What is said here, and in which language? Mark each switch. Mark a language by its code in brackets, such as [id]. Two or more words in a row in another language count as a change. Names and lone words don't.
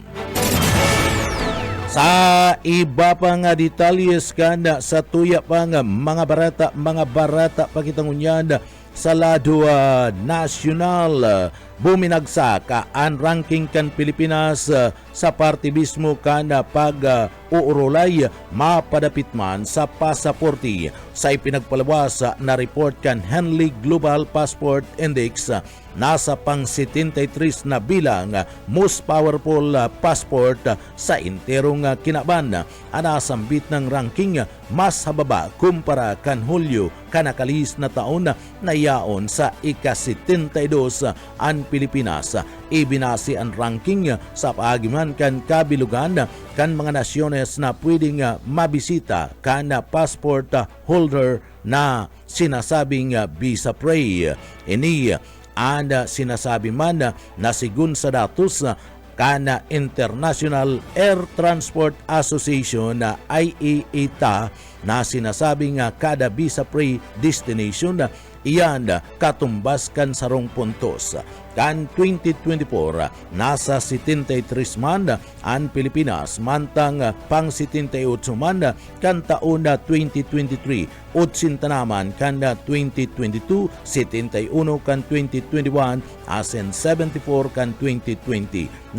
[bik] Sa iba pa nga detalyes kanda sa tuya pa nga mga barata pakitangunyan sa lado nasyonal, buminagsak ang ranking kan Pilipinas sa partibismo kanda pag uurulay mapadapit man sa pasaporte. Sa ipinagpalabas na report kan Henley Global Passport Index, nasa pang 73 na bilang [en] most powerful passport [bik] sa interong kinaban. Anasambit ng ranking mas hababa kumpara kan Hulyo kanakalis na taon na yaon sa ika-72 ang Pilipinas. Ibinasi ang ranking sa paagiman kan kabilugan kan mga nasyones na pwedeng mabisita kan [en] passport holder [bik] na sinasabing [en] visa free. [bik] Ini ang sinasabi man na sigun sa datos kana International Air Transport Association na IATA na sinasabing kada [en] visa-free destination [bik] iyan katumbas kan sarong puntos. Kan 2024 nasa 73 man ang Pilipinas, mantang pang 78 man kan taon 2023, 80 naman kan 2022, 71 kan 2021, asen 74 kan 2020.